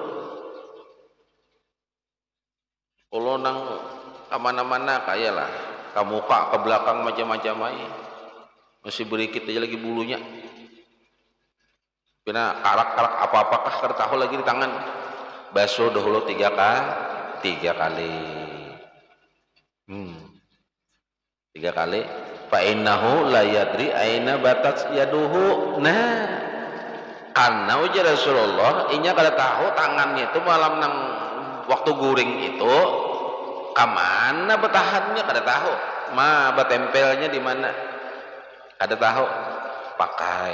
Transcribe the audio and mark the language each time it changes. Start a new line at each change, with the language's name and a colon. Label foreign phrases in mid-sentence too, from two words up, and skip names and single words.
Banjar: Kalau nang kemana-mana kayalah ke muka ke belakang macam-macam aja. Masih berikit aja lagi bulunya. Kena karak-karak apa-apakah kada tahu lagi di tangan. Basuh dahulu 3 kali. 3 kali.
Arabic: Fa innahu la yadri aina batat yaduhu.
Banjar: Nah, karena ujar Rasulullah inya kada tahu tangannya itu malam nang waktu guring itu kemana betahannya kada tahu. Betempelnya di mana? Kada tahu. Pakai.